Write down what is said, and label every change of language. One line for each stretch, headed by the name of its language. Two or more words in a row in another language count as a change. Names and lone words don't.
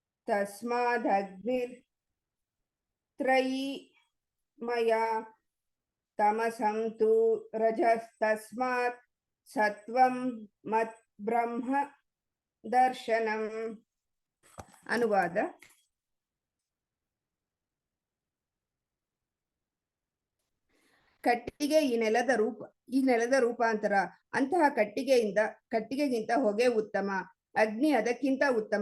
Sanskrit: ತಸ್ಮಾದಗ್ನಿರ್ತ್ರಯೀ ಮಯಾ ತಮಸಂ ತು ರಜಸ್ತಸ್ಮಾತ್ ಸತ್ವಂ ಮತ್ ಬ್ರಹ್ಮ ದರ್ಶನಂ.
Kannada: ಅನುವಾದ: ಕಟ್ಟಿಗೆ ಈ ನೆಲದ ರೂಪಾಂತರ. ಅಂತಹ ಕಟ್ಟಿಗೆಗಿಂತ ಹೊಗೆ ಉತ್ತಮ, ಅಗ್ನಿ ಅದಕ್ಕಿಂತ ಉತ್ತಮ.